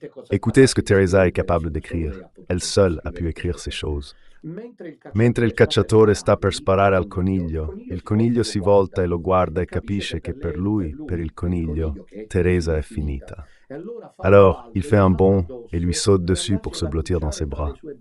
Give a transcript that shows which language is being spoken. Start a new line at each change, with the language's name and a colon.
French: Écoutez ce que Teresa est capable d'écrire. Elle seule a pu écrire ces choses.
Italian: Mentre il cacciatore sta per sparare al coniglio, il coniglio si volta e lo guarda e capisce che per lui, per il coniglio, Teresa è finita.
French: Alors, il fait un bond et lui saute dessus pour se blottir dans ses bras.